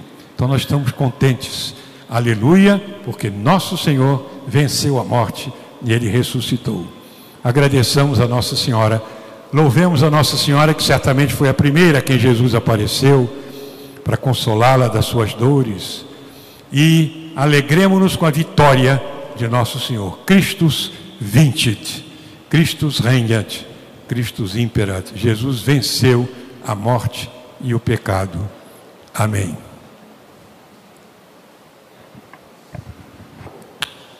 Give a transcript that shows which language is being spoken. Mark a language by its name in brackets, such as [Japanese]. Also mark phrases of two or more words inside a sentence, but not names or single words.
[Portuguese] Então nós estamos contentes. Aleluia, porque nosso Senhor venceu a morte e Ele ressuscitou. Agradeçamos a Nossa Senhora. Louvemos a Nossa Senhora, que certamente foi a primeira a quem Jesus apareceu para consolá-la das suas dores. E alegremos-nos com a vitória de nosso Senhor. [Latin] Christus vincit, Christus regnat, Christus imperat. [Portuguese] Jesus venceu a morte e o pecado. Amém.